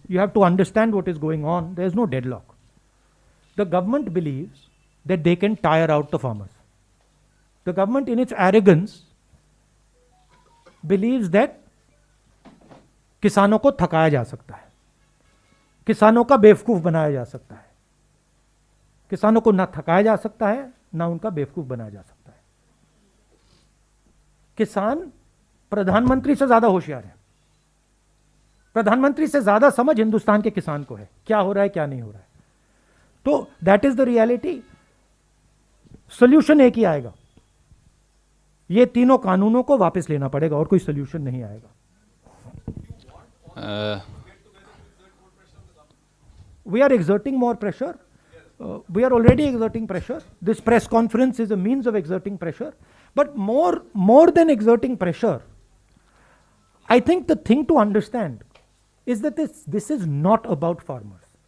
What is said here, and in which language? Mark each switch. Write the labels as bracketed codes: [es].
[en] You have to understand what is going on. There is no deadlock. The government believes that they can tire out the farmers. The government, in its arrogance, believes that [hi] किसानों को थकाया जा सकता है, [en] किसानों का बेवकूफ बनाया जा सकता है. [hi] किसानों को ना थकाया जा सकता है, ना उनका बेवकूफ बनाया जा सकता है. किसान प्रधानमंत्री से ज्यादा होशियार है. प्रधानमंत्री से ज्यादा समझ हिंदुस्तान के किसान को है, क्या हो रहा है क्या नहीं हो रहा है. तो [en] That is the reality. [hi] Solution एक ही आएगा, ये तीनों कानूनों को वापस लेना पड़ेगा, और कोई सोल्यूशन नहीं आएगा. [en] We are exerting more pressure. We are already exerting pressure. This press conference is a means of exerting pressure. But more than exerting pressure, I think the thing to understand is that this is not about farmers.